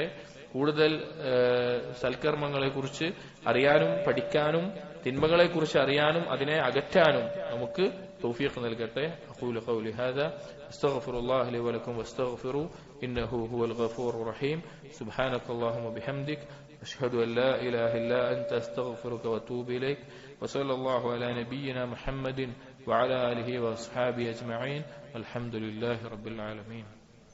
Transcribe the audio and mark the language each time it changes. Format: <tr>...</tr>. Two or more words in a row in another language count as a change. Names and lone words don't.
<ml>കൂടുതൽ സൽക്കർമ്മങ്ങളെ കുറിച്ച് അറിയാനും പഠിക്കാനും തിന്മകളെ കുറിച്ച് അറിയാനും അതിനെ അകറ്റാനും നമുക്ക് തൗഫീഖ് നൽകട്ടെ.</ml> <ar>أقول قولي هذا أستغفر الله لي ولكم واستغفروه إنه هو الغفور الرحيم. سبحانك اللهم بحمدك أشهد أن لا إله إلا أنت أستغفرك وأتوب إليك وصلى الله على نبينا محمد وعلى آله وأصحابه أجمعين والحمد لله رب العالمين.</ar>